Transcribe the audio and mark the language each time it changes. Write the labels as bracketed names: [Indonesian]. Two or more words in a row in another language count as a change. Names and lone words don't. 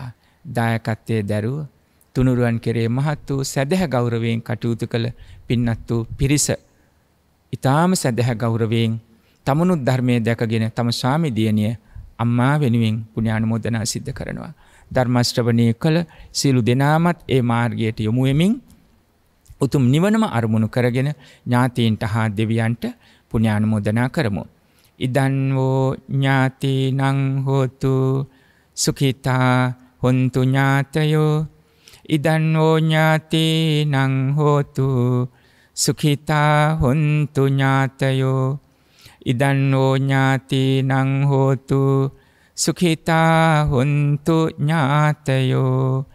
[Sinhala] දායකත්වයේ දරුව තුනුරුවන් කෙරේ මහත් වූ සදහ ගෞරවයෙන් කටයුතු කළ පින්වත් වූ පිරිස ඊටාම සදහ ගෞරවයෙන් තමනුත් ධර්මයේ දැකගෙන තම ස්වාමි දියණිය අම්මා වෙනුවෙන් පුණ්‍යානුමෝදනා සිද්ධ කරනවා. ධර්ම ශ්‍රවණය කළ සියලු දෙනාමත් ඒ මාර්ගයට යොමු වෙමින් උතුම් නිවනම අරමුණු කරගෙන ඥාතීන්ට හා දෙවියන්ට පුණ්‍යානුමෝදනා කරමු. [Pali] ඉදන් වූ ඥාතීනං හෝතු සුඛිතා හොන්තු ඥාතයෝ. ඉදන් වූ ඥාතීනං හෝතු සුඛිතා හොන්තු ඥාතයෝ. ඉදන් වූ ඥාතීනං හෝතු සුඛිතා හොන්තු ඥාතයෝ.